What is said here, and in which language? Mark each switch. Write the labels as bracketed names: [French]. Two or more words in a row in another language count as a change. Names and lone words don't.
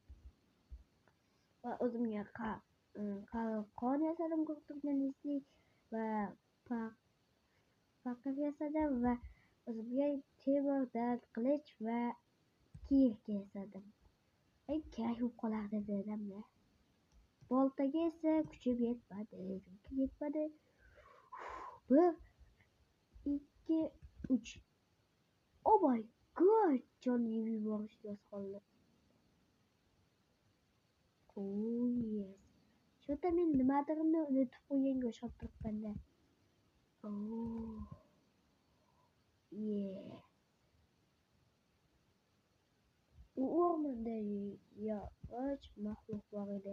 [Uzbek] Va o'zimga qalqon yasadim, qurturganizli va faqir yasadim va o'zimga temirdan qilich va kiyik yasadim. Kerak bo'lib qolardi dedim-da. Boltaga esa kuchim yetmadi. 1, 2, 3. [English] Oh my god! [Uzbek] Jonni yuborishga oz qoldi. [English] Oh yes. [Uzbek] Shu yerda men nimadirni unutib qo'yganga o'xshab turibman-da. [English] Oh yeah. [Uzbek] U o'rmonda yog'och maxluq bor edi.